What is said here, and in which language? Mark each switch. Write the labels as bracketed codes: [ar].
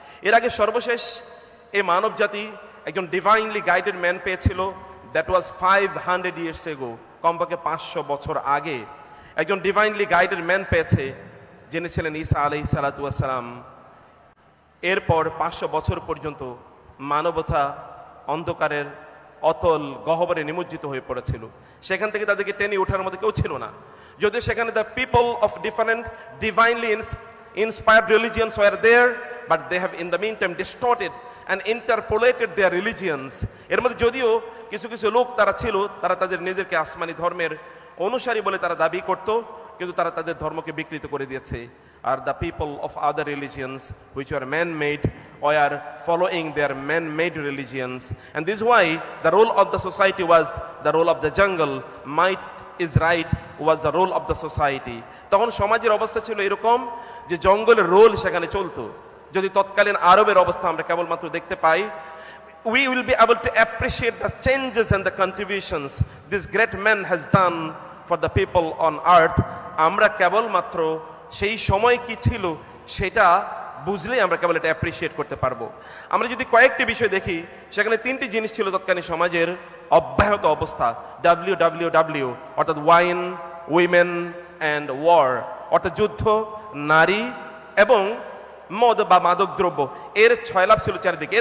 [bn] এর আগে সর্বশেষ এই মানব জাতি একজন ডিভাইনলি গাইডেড ম্যান পেয়েছিল, [en] that was 500 years ago, [bn] কমপক্ষে 500 বছর আগে একজন ডিভাইনলি গাইডেড ম্যান পেয়েছে, যিনি ছিলেন ঈসা আলাইহিস সালাতু ওয়াস সালাম। এরপর 500 বছর পর্যন্ত মানবতা অন্ধকারের অতল গহ্বরে নিমজ্জিত হয়ে পড়েছিল। সেখান থেকে তাদেরকে টেনে ওঠার মধ্যে কেউ ছিল না। যদিও সেখানে [en] The people of different divinely inspired religions were there, but they have in the meantime distorted and interpolated their religions. [bn] এর মধ্যে যদিও কিছু কিছু লোক তারা ছিল, তারা তাদের নিজেদেরকে আসমানি ধর্মের অনুসারী বলে তারা দাবি করত, কিন্তু তারা তাদের ধর্মকে বিকৃত করে দিয়েছে। [en] আর the people of other religions which were man-made were following their man-made religions, and this is why the role of the society was the role of the jungle. Might is right was the role of the society. [bn] তখন সমাজের অবস্থা ছিল এরকম যে জঙ্গলের role সেখানে চলতো। যদি তৎকালীন আরবের অবস্থা আমরা কেবলমাত্র দেখতে পাই, [en] we will be able to appreciate the changes and the contributions this great man has done for the people on earth. [bn] আমরা কেবলমাত্র সেই সময় কি ছিল সেটা বুঝলেই আমরা কেবল এটা অ্যাপ্রিসিয়েট করতে পারবো। আমরা যদি কয়েকটি বিষয় দেখি, সেখানে তিনটি জিনিস ছিল তৎকালীন সমাজের অব্যাহত অবস্থা। WWW অর্থাৎ [en] wine, women and war [bn] অর্থাৎ যুদ্ধ, নারী এবং মদ বা মাদক দ্রব্য, এর ছয়লাভ ছিল চারিদিকে।